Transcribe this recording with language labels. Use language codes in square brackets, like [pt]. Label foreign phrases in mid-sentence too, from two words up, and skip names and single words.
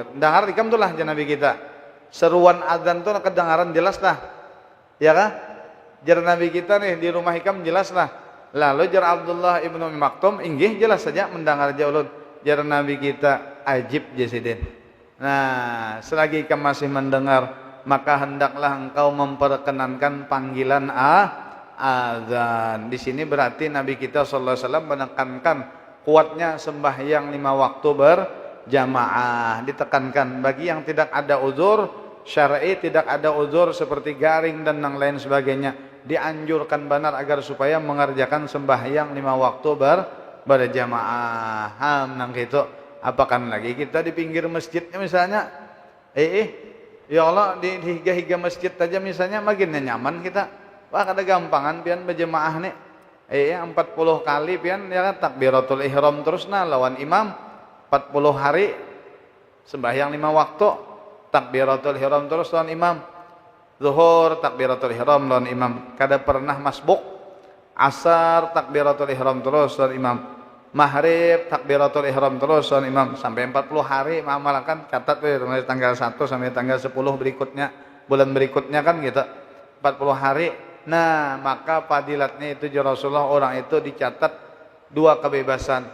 [bjn] Dengar ikam tuh lah jar Nabi kita. Seruan azan tuh kedengaran jelas lah. Ya kah? Jar Nabi kita nih di rumah ikam jelas lah. Lalu jar Abdullah ibnu Umi Maktum inggih jelas saja mendengar ulun. Jar Nabi kita ajib jasidin. Nah, selagi ikam masih mendengar, [id] maka hendaklah engkau memperkenankan panggilan azan. Di sini berarti Nabi kita [ar] sallallahu alaihi wasallam [id] menekankan kuatnya sembahyang 5 waktu berjamaah. Ditekankan bagi yang tidak ada uzur syar'i, tidak ada uzur seperti garing dan yang lain sebagainya, dianjurkan benar agar supaya mengerjakan sembahyang 5 waktu berjamaah. [bjn] Nang gitu. Apakan lagi kita di pinggir masjidnya misalnya, ya Allah di higa-higa masjid aja misalnya makin nyaman kita. Wah kada gampangan pian berjamaah nih. 40 kali pian ya kan takbiratul ihram terus lawan imam 40 hari sembahyang 5 waktu takbiratul ihram terus lawan imam. Zuhur takbiratul ihram lawan imam, kada pernah masbuk. Asar takbiratul ihram terus lawan imam. Maghrib takbiratul ihram terus lawan imam sampai 40 hari mengamalkan catat dari tanggal 1 sampai tanggal 10 berikutnya, bulan berikutnya kan gitu. 40 hari. Nah, maka fadilatnya itu Rasulullah orang itu dicatat 2 kebebasan.